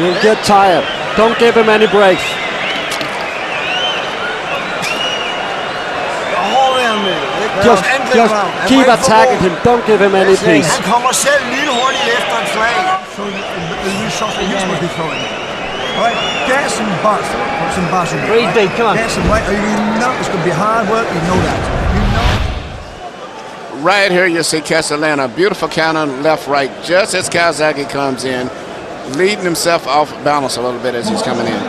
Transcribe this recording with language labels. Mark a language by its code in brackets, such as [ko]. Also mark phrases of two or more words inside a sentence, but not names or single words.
[en] He'll get tired. Don't give him any breaks. Just keep attacking him. Don't give him any peace. [da] Han kommer selv lynhurtigt efter en slag. [en] So you saw the he's supposed to be throwing. Right, get some buzz. Some buzz in it. Breathe deep, come on. Get some weight. You know it's going to be hard work. You know that. You know. Right here you see Kessler land a beautiful counter left, right, just as Calzaghe comes in, leading himself off balance a little bit as he's coming in.